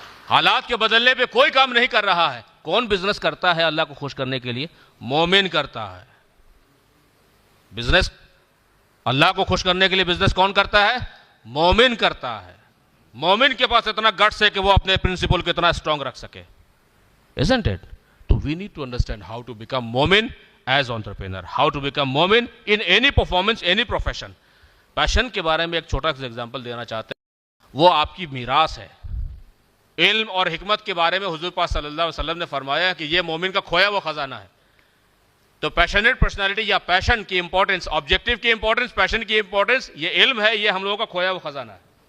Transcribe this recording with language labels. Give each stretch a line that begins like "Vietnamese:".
Urdu: حالات کے بدلنے پہ کوئی کام نہیں کر رہا ہے. کون بزنس کرتا ہے اللہ کو خوش کرنے کے لیے؟ مومن کرتا ہے. بزنس اللہ کو خوش کرنے کے لیے بزنس کون کرتا ہے؟ مومن کرتا ہے. مومن کے پاس اتنا گٹس ہے کہ وہ اپنے پرنسپل کو اتنا اسٹرانگ رکھ سکے.
English: Isn't it? So we need to understand how to become مومن as entrepreneur, how to become مومن in any performance, any profession.
Urdu: پیشن کے بارے میں ایک چھوٹا سا ایگزامپل دینا چاہتے ہیں. وہ آپ کی میراث ہے. علم اور حکمت کے بارے میں حضور پاک صلی اللہ علیہ وسلم نے فرمایا کہ یہ مومن کا کھویا وہ خزانہ ہے. تو پیشنیٹ پرسنالٹی یا پیشن کی امپورٹنس, آبجیکٹو کی امپورٹنس, پیشن کی امپورٹنس, یہ علم ہے, یہ ہم لوگوں کا کھویا وہ خزانہ ہے.